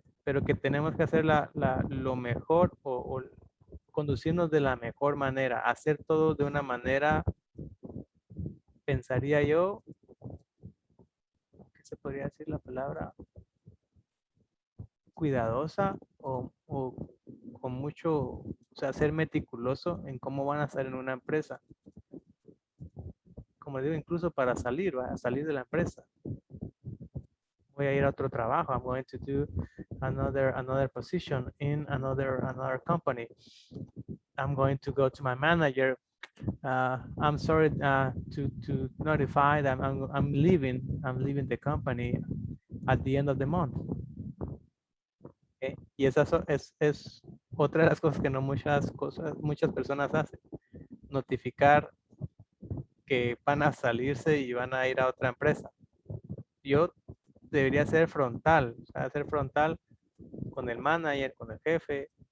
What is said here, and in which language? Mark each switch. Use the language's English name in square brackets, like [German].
[Spanish] Pero que tenemos que hacer lo mejor o conducirnos de la mejor manera, hacer todo de una manera, pensaría yo, ¿qué se podría decir la palabra? Cuidadosa o con mucho, o sea, ser meticuloso en cómo van a estar en una empresa. Como digo, incluso para salir de la empresa. Voy a ir a otro trabajo. [English] I'm going to do another position in another company. I'm going to go to my manager. I'm sorry to notify that I'm leaving the company at the end of the month. Okay? [Spanish] Y esa es otra de las cosas que no muchas personas hacen. Notificar que van a salirse y van a ir a otra empresa. Yo debería ser frontal, o sea, ser frontal con el manager, con el jefe.